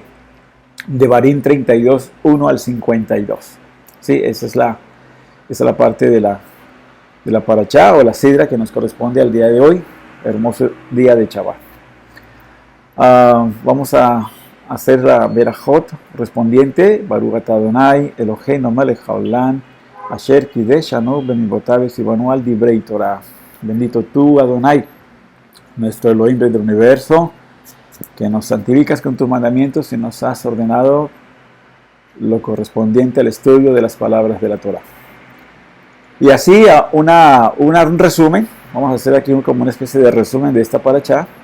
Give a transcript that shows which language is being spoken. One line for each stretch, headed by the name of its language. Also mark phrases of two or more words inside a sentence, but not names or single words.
Spanish: Devarim 32, 1 al 52. Sí, esa es la parte de la parashá o la sidra que nos corresponde al día de hoy. Hermoso día de Shabbat. Vamos a hacer la Berajot correspondiente.
Hebrew: ברוך אתה אדוני אלוהינו מלך העולם אשר קדשנו במצוותיו וציונו על דברי תורה.
Spanish: Bendito tú, Adonai, nuestro Elohim del universo, que nos santificas con tus mandamientos y nos has ordenado lo correspondiente al estudio de las palabras de la Torah. Y así un resumen, vamos a hacer aquí como una especie de resumen de esta parashá.